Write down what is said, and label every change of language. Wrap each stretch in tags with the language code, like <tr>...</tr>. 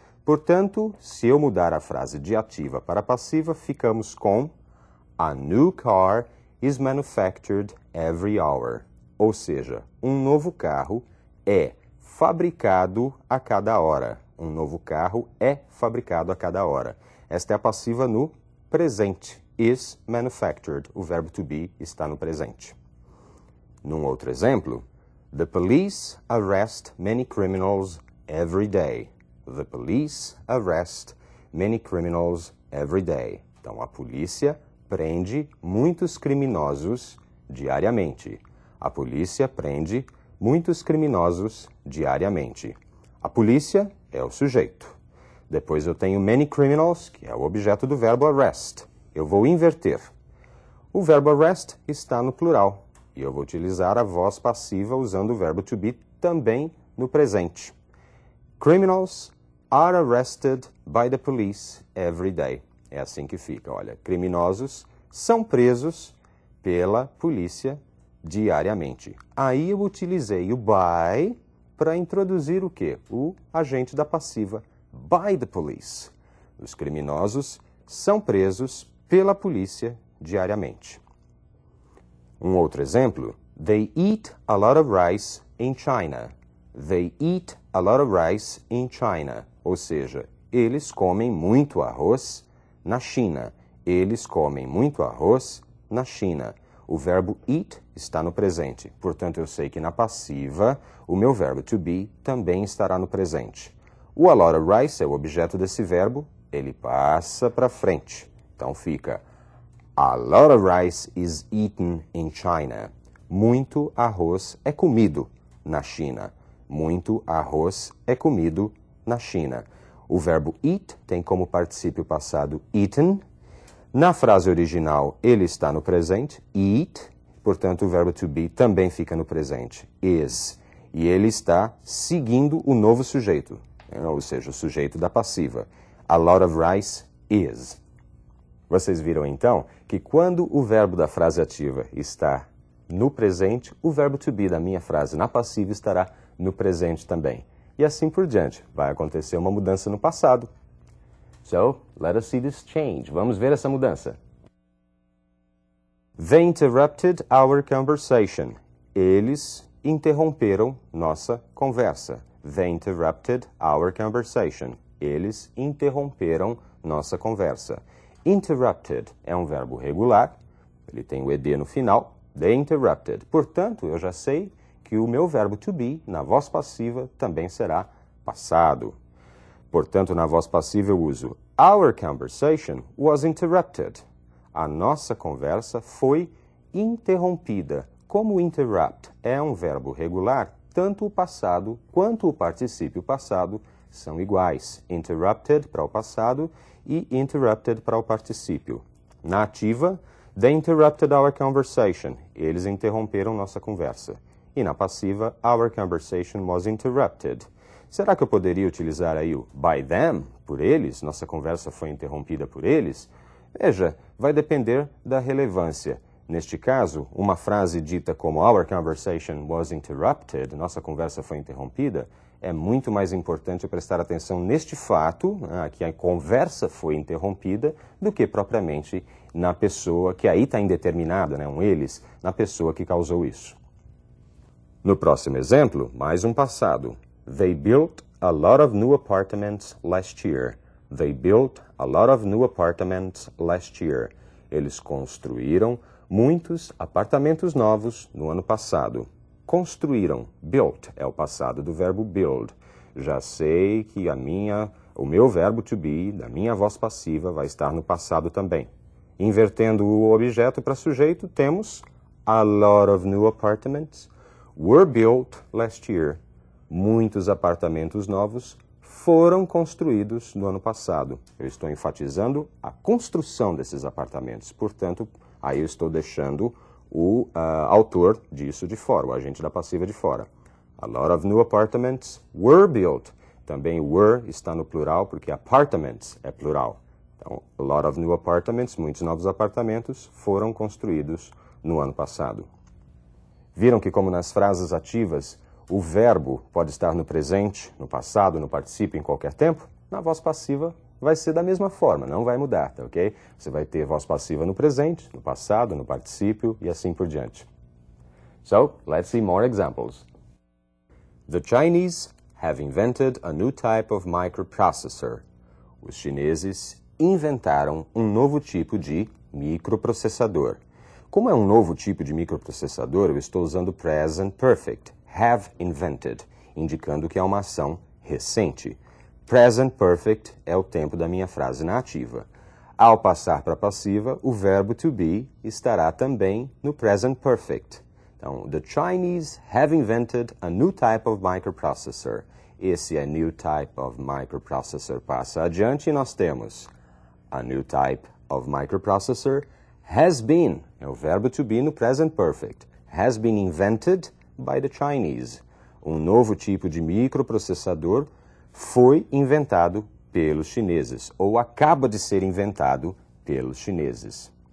<pt>Portanto, se eu mudar a frase de ativa para passiva, ficamos com</pt> <en>A new car is manufactured every hour.</en> <pt>Ou seja, um novo carro é fabricado a cada hora. Um novo carro é fabricado a cada hora. Esta é a passiva no presente.</pt> <en>Is manufactured.</en> <pt>O verbo to be está no presente. Num outro exemplo,</pt> <en>The police arrest many criminals every day. The police arrest many criminals every day.</en> <pt>Então, a polícia prende muitos criminosos diariamente. A polícia prende muitos criminosos diariamente. A polícia é o sujeito. Depois eu tenho</pt> <en>many criminals,</en> <pt>que é o objeto do verbo arrest. Eu vou inverter. O verbo arrest está no plural. E eu vou utilizar a voz passiva usando o verbo to be também no presente.</pt> <en>Criminals are arrested by the police every day.</en> <pt>É assim que fica, olha. Criminosos são presos pela polícia diariamente. Aí eu utilizei o by para introduzir o quê? O agente da passiva.</pt> <en>By the police.</en> <pt>Os criminosos são presos pela polícia diariamente. Um outro exemplo,</pt> <en>They eat a lot of rice in China. They eat a lot of rice in China.</en> <pt>Ou seja, eles comem muito arroz na China. Eles comem muito arroz na China. O verbo eat está no presente. Portanto, eu sei que na passiva, o meu verbo to be também estará no presente. O</pt> <en>a lot of rice</en> <pt>é o objeto desse verbo, ele passa para frente. Então fica</pt> <en>A lot of rice is eaten in China.</en> <pt>Muito arroz é comido na China. Muito arroz é comido na China. O verbo eat tem como particípio passado eaten. Na frase original, ele está no presente, eat. Portanto, o verbo to be também fica no presente, is. E ele está seguindo o novo sujeito, ou seja, o sujeito da passiva.</pt> <en>A lot of rice is.</en> <pt>Vocês viram, então, que quando o verbo da frase ativa está no presente, o verbo to be da minha frase na passiva estará no presente também. E assim por diante. Vai acontecer uma mudança no passado.</pt> <en>So, let us see this change.</en> <pt>Vamos ver essa mudança.</pt> <en>They interrupted our conversation.</en> <pt>Eles interromperam nossa conversa.</pt> <en>They interrupted our conversation.</en> <pt>Eles interromperam nossa conversa. Interrupted é um verbo regular, ele tem o ed no final.</pt> <en>They interrupted.</en> <pt>Portanto, eu já sei que o meu verbo to be, na voz passiva, também será passado. Portanto, na voz passiva eu uso</pt> <en>Our conversation was interrupted.</en> <pt>A nossa conversa foi interrompida. Como interrupt é um verbo regular, tanto o passado quanto o particípio passado são iguais. Interrupted para o passado e interrupted para o particípio. Na ativa,</pt> <en>they interrupted our conversation.</en> <pt>Eles interromperam nossa conversa. E na passiva,</pt> <en>our conversation was interrupted.</en> <pt>Será que eu poderia utilizar aí o</pt> <en>by them,</en> <pt>por eles? Nossa conversa foi interrompida por eles? Veja, vai depender da relevância. Neste caso, uma frase dita como</pt> <en>our conversation was interrupted,</en> <pt>nossa conversa foi interrompida, é muito mais importante eu prestar atenção neste fato, que a conversa foi interrompida, do que propriamente na pessoa, que aí está indeterminada, um eles, na pessoa que causou isso. No próximo exemplo, mais um passado.</pt> <en>They built a lot of new apartments last year. They built a lot of new apartments last year.</en> <pt>Eles construíram muitos apartamentos novos no ano passado. Construíram. Built é o passado do verbo build. Já sei que o meu verbo to be, da minha voz passiva, vai estar no passado também. Invertendo o objeto para sujeito, temos</pt> <en>a lot of new apartments were built last year.</en> <pt>Muitos apartamentos novos foram construídos no ano passado. Eu estou enfatizando a construção desses apartamentos. Portanto, aí eu estou deixando o autor disso de fora, o agente da passiva de fora.</pt> <en>A lot of new apartments were built.</en> <pt>Também were está no plural porque apartments é plural. Então,</pt> <en>a lot of new apartments,</en> <pt>muitos novos apartamentos, foram construídos no ano passado. Viram que, como nas frases ativas, o verbo pode estar no presente, no passado, no particípio, em qualquer tempo? Na voz passiva vai ser da mesma forma, não vai mudar, tá ok? Você vai ter voz passiva no presente, no passado, no particípio e assim por diante.</pt> <en>So, let's see more examples. The Chinese have invented a new type of microprocessor.</en> <pt>Os chineses inventaram um novo tipo de microprocessador. Como é um novo tipo de microprocessador, eu estou usando present perfect.</pt> <en>Have invented,</en> <pt>indicando que é uma ação recente. Present perfect é o tempo da minha frase na ativa. Ao passar para a passiva, o verbo to be estará também no present perfect.</pt> <en>Então, the Chinese have invented a new type of microprocessor. Esse a new type of microprocessor</en> <pt>passa adiante e nós temos</pt> <en>a new type of microprocessor has been,</en> <pt>é o verbo to be no</pt> <en>present perfect. Has been invented by the Chinese.</en> <pt>Um novo tipo de microprocessador foi inventado pelos chineses, ou acaba de ser inventado pelos chineses.</pt>